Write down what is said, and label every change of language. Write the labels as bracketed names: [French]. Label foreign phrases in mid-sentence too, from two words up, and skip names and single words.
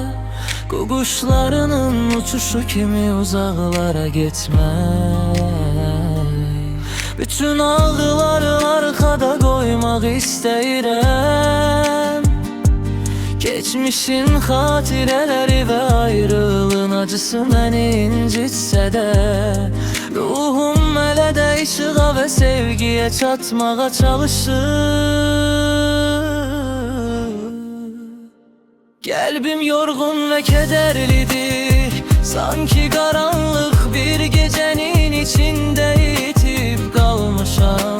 [Turkish] Kuşlarının uçuşu kimi uzaklara gitmek. Bütün ağrıları arkada koymak istəyirəm. [Azerbaijani] Geçmişin xatirələri ve ayrılığın acısı məni incitsə də, ruhum hələ də işığa ve sevgiye çatmağa çalışır. [Turkish] Kalbim yorgun ve kederlidir. Sanki karanlık bir gecenin içinde yitip kalmışam.